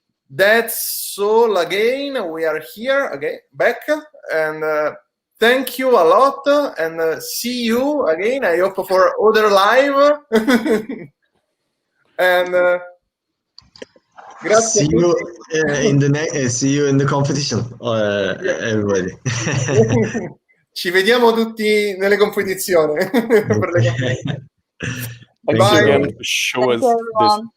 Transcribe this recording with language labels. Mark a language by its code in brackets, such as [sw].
[en] That's all. Again, we are here back, and thank you a lot, and see you again. I hope for other live. And grazie. See you in the see you in the competition, everybody. [it] Ci vediamo tutti nelle competizioni. Per le [en] Thank you again to show us this.